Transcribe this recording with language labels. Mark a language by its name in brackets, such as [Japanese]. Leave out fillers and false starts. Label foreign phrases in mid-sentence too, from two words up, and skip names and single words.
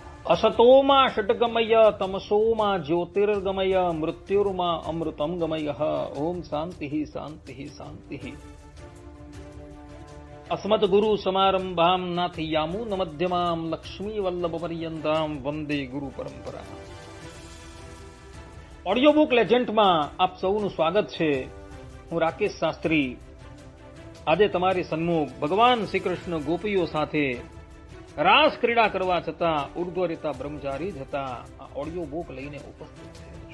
[Sanskrit] असतोमा षट्गमय तमसोमा ज्योतिर्गमय मृत्युर्मा अमृतम गमय। ओम शांति शांति शांति। अस्मत् गुरु समारंभाम नाथयामून मध्यमाम लक्ष्मी वल्लभ पर्यंताम वंदे गुरु परंपरा। [Gujarati] ઓડિયો બુક લેજેન્ડમાં આપ સૌનું સ્વાગત છે। હું રાકેશ શાસ્ત્રી આજે તમારી સન્મુખ ભગવાન શ્રી કૃષ્ણ ગોપીઓ સાથે રાસ ક્રીડા કરવા છતાં ઉર્ધ્વરેતા બ્રહ્મચારી જતા આ [English] audio book [Gujarati] લઈને ઉપસ્થિત થયો છું।